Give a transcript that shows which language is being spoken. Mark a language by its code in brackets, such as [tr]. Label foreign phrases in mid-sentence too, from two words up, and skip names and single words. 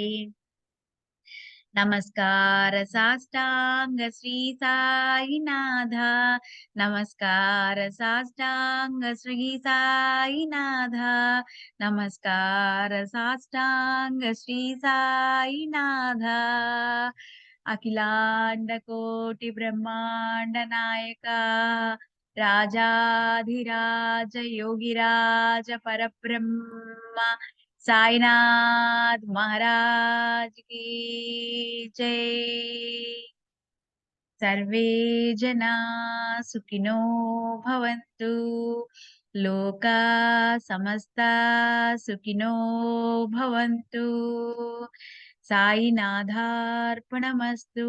[sa] నమస్కార సాష్టాంగ శ్రీ సాయినాథ, నమస్కార సాష్టాంగ శ్రీ సాయినాథ, నమస్కార సాష్టాంగ శ్రీ సాయినాథ. అఖిలాండ కోటి బ్రహ్మాండ నాయక, రాజాధిరాజ యోగిరాజ పరబ్రహ్మ [hi] साईनाथ महाराज की जय। [sa] सर्वे जना सुखिनो भवन्तु, लोका समस्ता सुखिनो भवन्तु। साईनाथार्पणमस्तु।